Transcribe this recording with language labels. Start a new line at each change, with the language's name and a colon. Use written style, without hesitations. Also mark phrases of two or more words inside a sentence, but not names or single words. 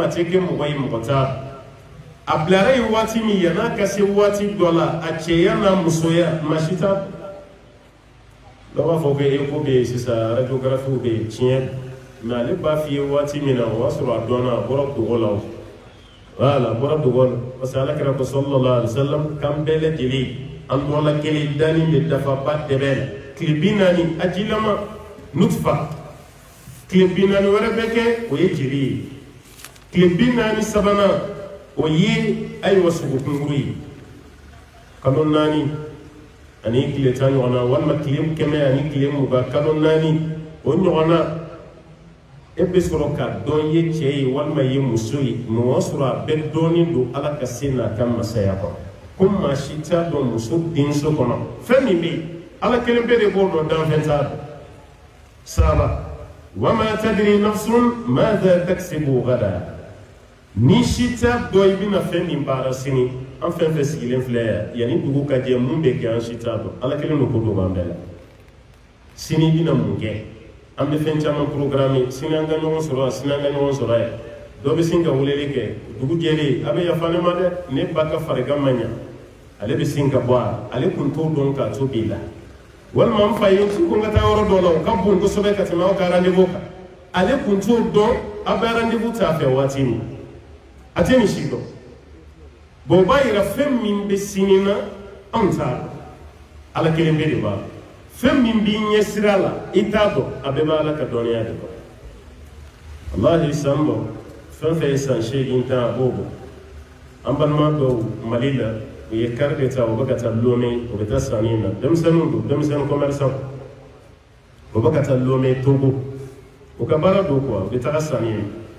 Bambara: a tɛ kɛ mɔgɔ ye mɔgɔ t'a a bilara yen waati min yan'a ka se waati dɔ la a cɛya n'a musoya maa si t'a dɔn dɔw b'a fɔ ko eko bɛ yen sisan radiografiw bɛ yen tiɲɛ mɛ ale b'a f'i ye waati min na o b'a sɔrɔ a dɔnna a bɔra dogo la o voilà a bɔra dogo la
French: parce que
Bambara: ala kɛra ko
Arabic: صلى الله عليه وسلم
Bambara: k'an bɛɛ lajɛlen an dɔnna kelen dani de dafa ba dɛbɛ la tile 40 a jilama nutfa tile 40 wɛrɛ bɛ kɛ o ye jeli ye tile 40 sabanan o ye ayiwa sogokunguru ye kalo 4 ani tile 10 ɲɔgɔn na walima tile 100 ani tile 20 kalo 4 o ɲɔgɔn na e bɛ sɔrɔ ka dɔn ye cɛ ye walima ye muso ye mɛ o y'a sɔrɔ a bɛɛ dɔɔnin don ala ka se n'a ka masaya kɔnɔ ko maa si t'a dɔn muso denso kɔnɔ fɛn min bɛ yen ala kelen bɛɛ de b'o dɔn danfɛn t'a dɔn saba
Arabic: وما تدري نفس ماذا تكسب غدا
Bambara: ni si t'a dɔn i bɛna fɛn min baara sini an fɛn fɛn sigilen filɛ yan yanni dugu ka jɛ mun bɛ kɛ an si t'a dɔn ala kelen don ko dɔ b'an bɛɛ la sini i bɛna mun kɛ an bɛ fɛn caman programme sini an ka ɲɔgɔn sɔrɔ yan sini an ka ɲɔgɔn sɔrɔ yan dɔ bɛ sin ka weleli kɛ dugu jɛlen a bɛ yafa ne ma dɛ ne ba ka farigan ma ɲa ale bɛ sin ka bɔ a ale kun t'o dɔn k'a to b'i la walima n fa ye n ko n ka taa yɔrɔ dɔ la o ka bon kosɛbɛ ka tɛmɛ aw ka rendez-vous kan ale kun t'o dɔn a bɛ rendez-vous t'a fɛ waati min a tɛ nin si dɔn bon o b'a yira fɛn min bɛ sini na anw t'a dɔn ala kelen bɛ de b'a dɔn fɛn min b'i ɲɛ sira la i t'a dɔn a bɛɛ b'a ala ka dɔnniya de kɔnɔ walahi san dɔ fɛn fɛn ye san 8 tan a b'o bɔ an balima dɔw mali la u ye kari de ta u bɛ ka taa lome u bɛ taa sanni na denmisɛnninw don denmisɛnnin commerçant u bɛ ka taa lome togo u ka baara don kuwa u bɛ taga sanni na